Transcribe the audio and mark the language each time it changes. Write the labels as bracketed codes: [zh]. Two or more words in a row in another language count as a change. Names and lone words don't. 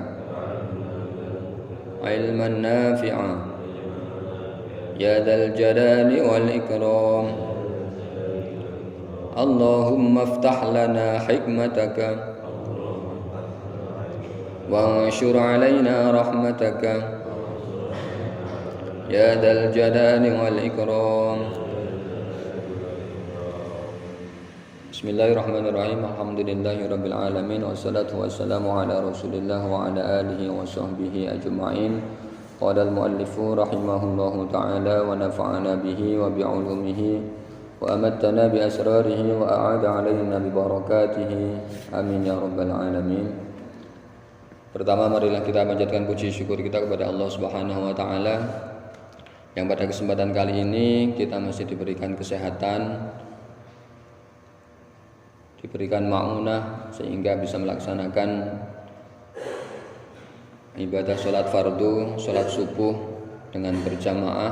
[ar] علما نافعا يا ذا الجلال والإكرام اللهم افتح لنا حكمتك وانشر علينا رحمتك يا ذا الجلال والإكرام Bismillahirrahmanirrahim. الحمد لله رب العالمين والصلاة والسلام على رسول الله وعلى آله وصحبه أجمعين. قال المؤلف رحمه الله تعالى ونفعنا به وبعلومه وأماتنا بأسراره وأعاد علينا ببركاته. آمين يا رب العالمين. [id] Pertama marilah kita panjatkan puji syukur kita kepada Allah [ar] سبحانه وتعالى [id] yang pada kesempatan kali ini kita masih diberikan kesehatan, diberikan ma'unah sehingga bisa melaksanakan ibadah sholat fardu, sholat subuh dengan berjamaah.